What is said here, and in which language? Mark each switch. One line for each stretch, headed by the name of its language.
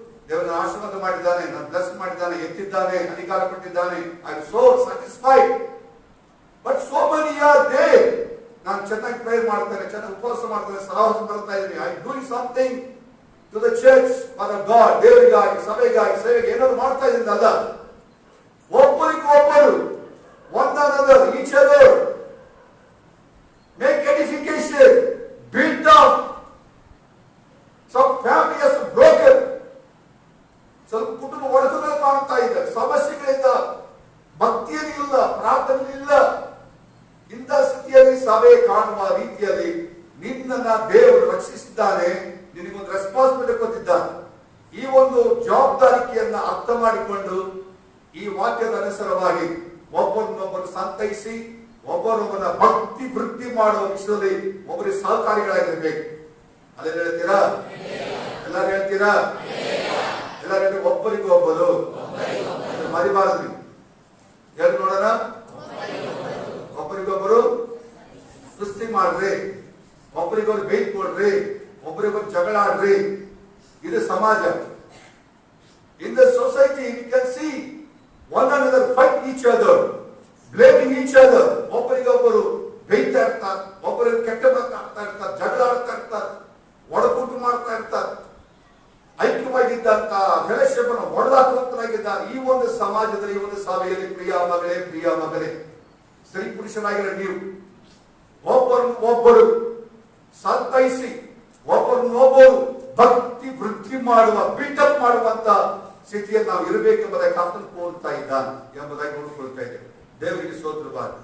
Kannada: ದೇವರನ್ನು ಆಶೀರ್ವಾದ ಮಾಡಿದ್ದಾನೆ, ನನ್ನ ಬ್ಲೆಸ್ ಮಾಡಿದ್ದಾನೆ, ಎತ್ತಿದ್ದಾನೆ, ಅಧಿಕಾರ ಕೊಟ್ಟಿದ್ದಾನೆ.
English: I am so satisfied. But so many are there.
Kannada: ನಾನು ಚೆನ್ನಾಗಿ ಪ್ರೇಯರ್ ಮಾಡ್ತೇನೆ, ಚೆನ್ನಾಗಿ ಉಪವಾಸ ಮಾಡ್ತೇನೆ, ಸಹವಾಸ ಬರ್ತಾ ಇದ್ದೀನಿ.
English: I doing something to the church for the God,
Kannada: ದೇವರಿಗಾಗಿ, ಸಭೆಗಾಗಿ, ಸೇವೆಗೆ ಏನಾದ್ರು ಮಾಡ್ತಾ ಇದ್ದೀನಿ ಅಲ್ಲ. ಒಬ್ಬರಿಗೊಬ್ಬರು,
English: one another, each other, make edification, build up. Some family has broken.
Kannada: ಸ್ವಲ್ಪ ಕುಟುಂಬ ಒಡೆದು ಕಾಣ್ತಾ ಇದೆ, ಸಮಸ್ಯೆಗಳಿಂದ, ಭಕ್ತಿಯಲ್ಲಿ ಇಲ್ಲ, ಪ್ರಾರ್ಥನೆ ಇಲ್ಲ. ಇಂಥ ಸ್ಥಿತಿಯಲ್ಲಿ ಸಭೆ ಕಾಣುವ ರೀತಿಯಲ್ಲಿ ನಿನ್ನನ್ನ ದೇವರು ರಕ್ಷಿಸಿದ್ದಾನೆ. ನಿನಗೊಂದು ರೆಸ್ಪಾನ್ಸಿಬಿಲಿಟಿ ಕೊಟ್ಟಿದ್ದಾನೆ. ಈ ಒಂದು ಜವಾಬ್ದಾರಿಕೆಯನ್ನ ಅರ್ಥ ಮಾಡಿಕೊಂಡು ಈ ವಾಕ್ಯದ ಅನುಸಾರವಾಗಿ ಒಬ್ಬರನ್ನೊಬ್ಬರು ಸಂತೈಸಿ, ಒಬ್ಬರೊಬ್ಬರ ಭಕ್ತಿ ವೃದ್ಧಿ ಮಾಡುವ ವಿಷಯದಲ್ಲಿ ಒಬ್ಬರಿಗೆ ಸಹಕಾರಿಗಳಾಗಿರ್ಬೇಕು. ಅದೇ ಹೇಳ್ತೀರಾ? ಎಲ್ಲರೂ ಹೇಳ್ತೀರಾ? ಎಲ್ಲರೂ ಒಬ್ಬರಿಗೊಬ್ಬರು ಮರಿಬಾರದ್ರಿ. ಹೇಳಿ ನೋಡೋಣ. ಒಬ್ಬರಿಗೊಬ್ಬರು ಸೃಷ್ಟಿ ಮಾಡ್ರಿ, ಒಬ್ಬರಿಗೊಬ್ಬರು ಬೇಯ್ತು ಕೊಡ್ರಿ, ಒಬ್ಬರಿಗೊಬ್ಬರು ಜಗಳ ಆಡ್ರಿ. ಇದು ಸಮಾಜ.
English: In the society we can see one another fight each other, blaming each other.
Kannada: ಒಬ್ಬರಿಗೊಬ್ಬರು ಬೇಯ್ತಾ ಇರ್ತಾರೆ, ಒಬ್ಬರಿಗೆ ಕೆಟ್ಟ ಮಾತಾಡ್ತಾ ಇರ್ತಾರೆ, ಜಗಳ ಆಡ್ತಾ ಇರ್ತಾರೆ, ಒಡಕುಂಟು ಮಾಡ್ತಾ ಇರ್ತಾರೆ. ಐಕ್ಯವಾಗಿದ್ದಂತ ಫೆಲೋಶಿಪ್ ಅನ್ನು ಹೊಡೆದಾಕುವಂತರಾಗಿದ್ದಾರೆ. ಈ ಒಂದು ಸಮಾಜದಲ್ಲಿ, ಈ ಒಂದು ಸಭೆಯಲ್ಲಿ ಪ್ರಿಯ ಮಗಳೇ, ಪ್ರಿಯ ಮಗನೇ, ಸ್ತ್ರೀ ಪುರುಷರಾಗಿರೋ ನೀವು ಒಬ್ಬರು ಸಂತೈಸಿ, ಒಬ್ಬರನ್ನೊಬ್ಬರು ಭಕ್ತಿ ವೃದ್ಧಿ ಮಾಡುವ, ಬಿಲ್ಡಪ್ ಮಾಡುವಂತ ಸ್ಥಿತಿಯಲ್ಲಿ ನಾವು ಇರಬೇಕೆಂಬುದಾಗಿ ಕರ್ತನು ಕೋರುತ್ತಾ ಇದ್ದಾನೆ ಎಂಬುದಾಗಿ ನೋಡಿಕೊಳ್ತಾ ಇದ್ದೇವೆ. ದೇವರಿಗೆ ಸ್ತೋತ್ರವಾಗಲಿ.